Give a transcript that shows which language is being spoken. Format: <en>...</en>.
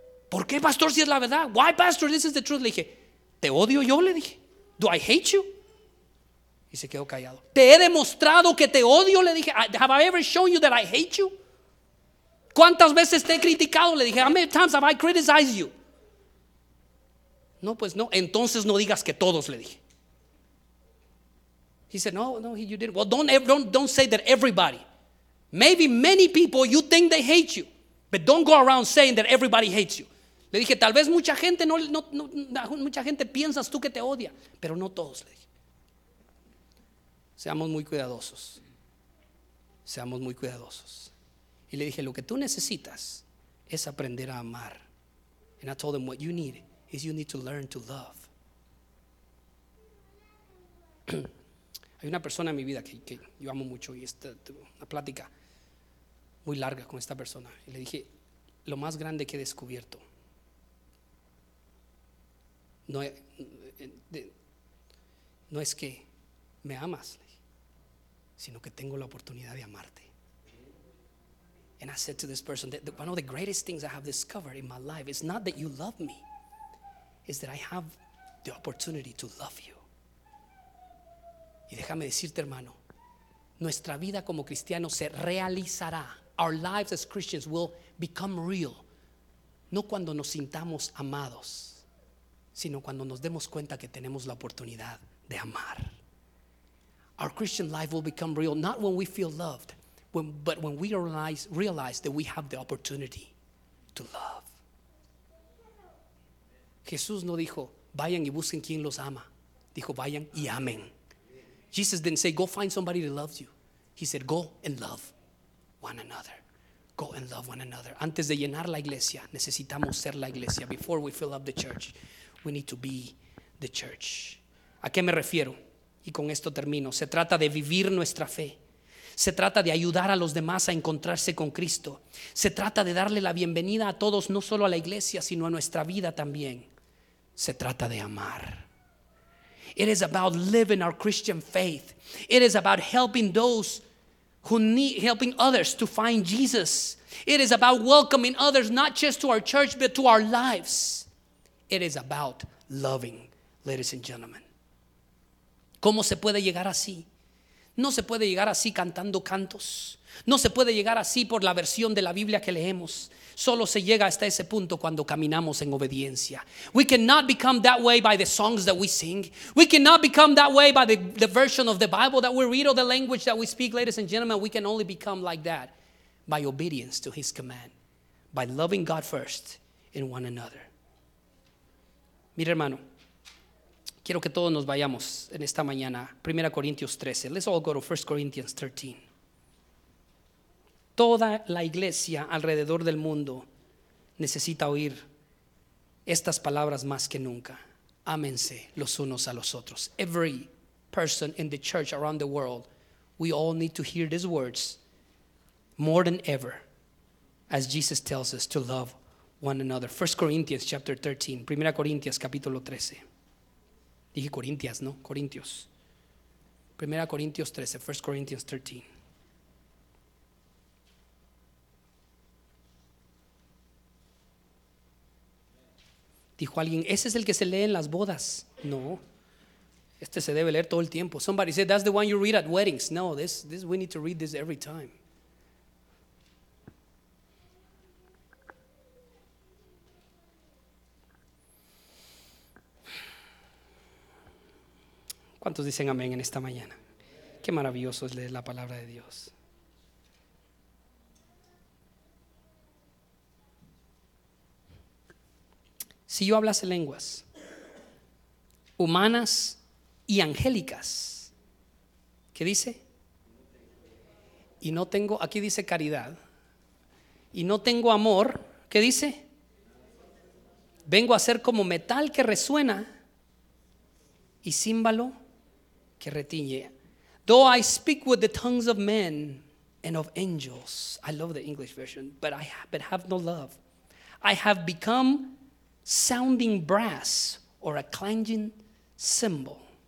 <es>¿Por qué, pastor, si es la verdad?</es> <en>Why, pastor, this is the truth.</en> <es>Le dije, ¿te odio yo? Le dije,</es> <en>do I hate you?</en> <es>Y se quedó callado. ¿Te he demostrado que te odio?</es> <en>Le dije, have I ever shown you that I hate you?</en> <es>¿Cuántas veces te he criticado?</es> <en>Le dije, how many times have I criticized you?</en> <es>No, pues no, entonces no digas que todos, le dije.</es> <en>He said, no, you didn't. Well, don't say that everybody. Maybe many people, you think they hate you, but don't go around saying that everybody hates you.</en> <es>Le dije, tal vez mucha gente, no, mucha gente piensas tú que te odia, pero no todos, le dije. Seamos muy cuidadosos. Seamos muy cuidadosos. Y le dije, lo que tú necesitas es aprender a amar.</es> <en>And I told him, what you need is you need to learn to love.</en> <es>Hay una persona en mi vida que yo amo mucho, y esta una plática muy larga con esta persona. Y le dije, lo más grande que he descubierto, no es que me amas, sino que tengo la oportunidad de amarte.</es> <en>And I said to this person that one of the greatest things I have discovered in my life is not that you love me, is that I have the opportunity to love you.</en> <es>Y déjame decirte, hermano, nuestra vida como cristianos se realizará.</es> <en>Our lives as Christians will become real.</en> <es>No cuando nos sintamos amados, sino cuando nos demos cuenta que tenemos la oportunidad de amar.</es> <en>Our Christian life will become real, not when we feel loved, but when we realize that we have the opportunity to love.</en> <es>Jesús no dijo, vayan y busquen quien los ama. Dijo, vayan y amen.</es> <en>Jesus didn't say, go find somebody that loves you. He said, go and love one another. Go and love one another.</en> <es>Antes de llenar la iglesia, necesitamos ser la iglesia.</es> <en>Before we fill up the church, we need to be the church.</en> <es>¿A qué me refiero? Y con esto termino. Se trata de vivir nuestra fe. Se trata de ayudar a los demás a encontrarse con Cristo. Se trata de darle la bienvenida a todos, no solo a la iglesia, sino a nuestra vida también. Se trata de amar.</es> <en>It is about living our Christian faith. It is about helping those who need, helping others to find Jesus. It is about welcoming others, not just to our church, but to our lives. It is about loving, ladies and gentlemen.</en> <es>¿Cómo se puede llegar así? No se puede llegar así cantando cantos. No se puede llegar así por la versión de la Biblia que leemos. Solo se llega hasta ese punto cuando caminamos en obediencia.</es> <en>We cannot become that way by the songs that we sing. We cannot become that way by the version of the Bible that we read or the language that we speak, ladies and gentlemen. We can only become like that by obedience to His command, by loving God first in one another.</en> <es>Mira, hermano, quiero que todos nos vayamos en esta mañana. 1 Corintios 13.</es> <en>Let's all go to 1 Corinthians 13.</en> <es>Toda la iglesia alrededor del mundo necesita oír estas palabras más que nunca. Ámense los unos a los otros.</es> <en>Every person in the church around the world, we all need to hear these words more than ever, as Jesus tells us to love one another. 1 Corinthians chapter 13.</en> <es>1 Corintios capítulo 13. Dije Corintias, ¿no? Corintios. 1 Corintios 13,</es> <en>1 Corinthians 13.</en> <es>Dijo alguien, ese es el que se lee en las bodas. No, este se debe leer todo el tiempo.</es> <en>Somebody said, that's the one you read at weddings. No, this we need to read this every time.</en> <es>¿Cuántos dicen amén en esta mañana? Qué maravilloso es leer la palabra de Dios. Si yo hablase lenguas humanas y angélicas, ¿qué dice? Y no tengo, aquí dice caridad, y no tengo amor, ¿qué dice? Vengo a ser como metal que resuena y címbalo que retiñe.</es> <en>Though I speak with the tongues of men and of angels, I love the English version, but have no love, I have become sounding brass or a clanging cymbal.</en>